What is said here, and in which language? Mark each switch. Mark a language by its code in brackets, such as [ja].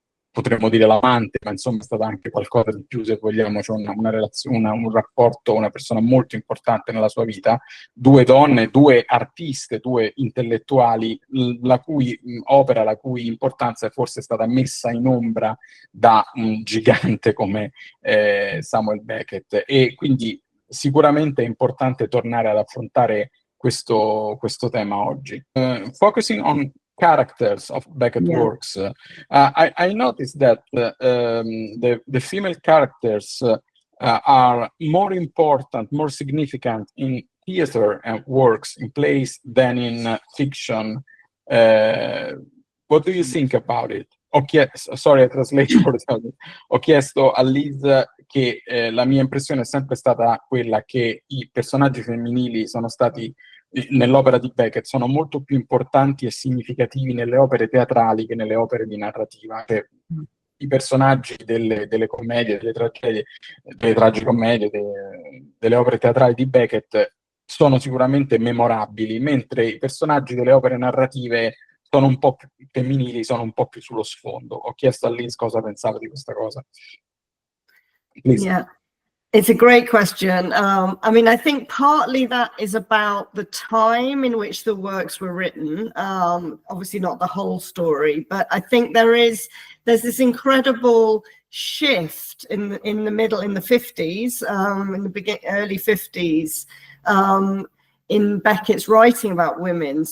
[it] potremmo dire l'amante, ma insomma è stata anche qualcosa di più, se vogliamo, c'è una relazione, un rapporto, una persona molto importante nella sua vita, due donne, due artiste, due intellettuali, la cui opera, la cui importanza è forse stata messa in ombra da un gigante come Samuel Beckett, e quindi sicuramente è importante tornare ad affrontare questo tema oggi. [en] Focusing on characters of Beckett works, I noticed that the female characters are more important, more significant in theater and works, in plays, than in fiction. What do you think about it? Sorry, I translate for the [it] Ho chiesto a Liz che la mia impressione è sempre stata quella che i personaggi femminili sono stati, nell'opera di Beckett, sono molto più importanti e significativi nelle opere teatrali che nelle opere di narrativa. Cioè, i personaggi delle commedie, delle tragedie, delle tragicommedie, delle opere teatrali di Beckett sono sicuramente memorabili, mentre i personaggi delle opere narrative sono un po' più femminili, sono un po' più sullo sfondo. Ho chiesto a Liz cosa pensava di questa cosa. [en] Please. Yeah, it's a great question. I mean, I think partly that is about the time in which the works were written. Obviously not the whole story, but I think there's this incredible shift in the middle, in the 50s, in the early 50s, in Beckett's writing about women.